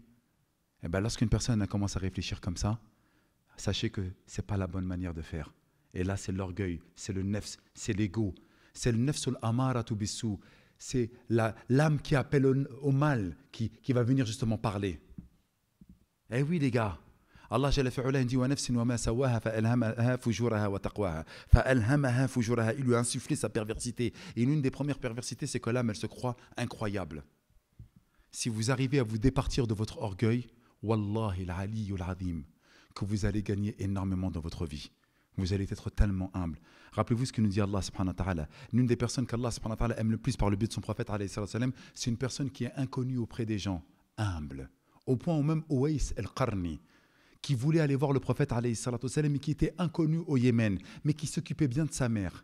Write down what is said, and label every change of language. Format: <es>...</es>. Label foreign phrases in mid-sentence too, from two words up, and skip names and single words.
<fr>Lorsqu'une personne commence à réfléchir comme ça, sachez que ce n'est pas la bonne manière de faire. Et là, c'est l'orgueil, c'est le nefs, c'est l'ego. C'est le</fr> <ar>النفس الأمارة بالسوء.</ar> <fr>C'est l'âme qui appelle au mal, qui va venir justement parler. Eh oui, les gars. Allah</fr> <ar>جل في علاه</ar> <fr>dit</fr> <ar>ونفس وما سواها فألهمها فجورها وتقواها. فألهمها فجورها.</ar> <fr>Il lui a insufflé sa perversité. Et l'une des premières perversités, c'est que l'âme, elle se croit incroyable. Si vous arrivez à vous départir de votre orgueil,</fr> <ar>والله العلي العظيم,</ar> <fr>que vous allez gagner énormément dans votre vie. Vous allez être tellement humble. Rappelez-vous ce que nous dit Allah</fr> <ar>سبحانه وتعالى.</ar> <fr>L'une des personnes qu'Allah</fr> <ar>سبحانه وتعالى</ar> <fr>aime le plus par le biais de son prophète, c'est une personne qui est inconnue auprès des gens, humble. Au point où même Uwais al-Qarni, qui voulait aller voir le prophète, mais qui était inconnu au Yémen, mais qui s'occupait bien de sa mère.</fr>